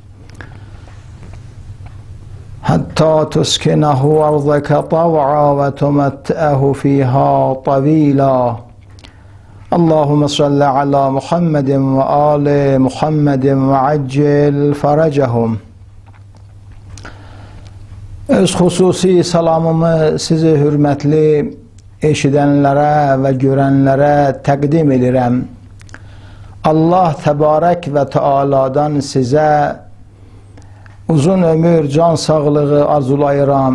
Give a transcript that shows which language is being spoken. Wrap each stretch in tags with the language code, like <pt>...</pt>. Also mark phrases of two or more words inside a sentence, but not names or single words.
<ar>حتى تسكنه أرضك طوعا وتمتعه فيها طويلا اللهم صل على محمد وآل محمد وعجل فرجهم.</ar> <az>Öz xüsusi salamımı sizi hürmətli eşidənlərə və görənlərə təqdim edirəm. Allah təbarək və Teala'dan sizə uzun ömür, can sağlığı arzulayıram.</az>